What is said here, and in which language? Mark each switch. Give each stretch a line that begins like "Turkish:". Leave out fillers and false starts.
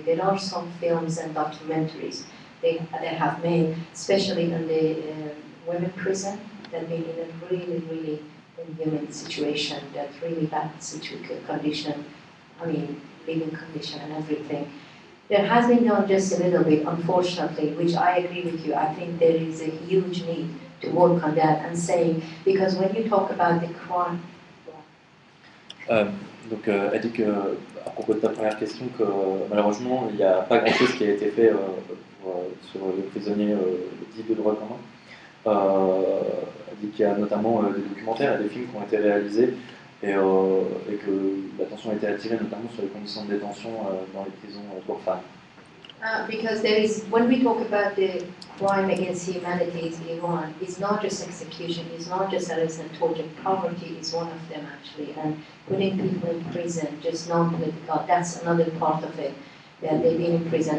English: There are some films and documentaries they have made, especially in the women prison, that been in a really, really inhuman situation, that really bad condition, I mean, living condition and everything. There has been done just a little bit, unfortunately, which I agree with you. I think there is a huge need to work on that and saying, because when you talk about the crime.
French: Donc, elle dit que, à propos de ta première question, que malheureusement, il n'y a pas grand-chose qui a été fait sur les prisonniers dits de droit commun. Elle dit qu'il y a notamment des documentaires et des films qui ont été réalisés et que l'attention a été attirée notamment sur les conditions de détention dans les prisons pour femmes.
English: Because there is, when we talk about the crime against humanity in Iran, it's not just execution, it's not just arrest and torture. Poverty is one of them actually, and putting people in prison, just non-political, that's another part of it, that they've been in prison.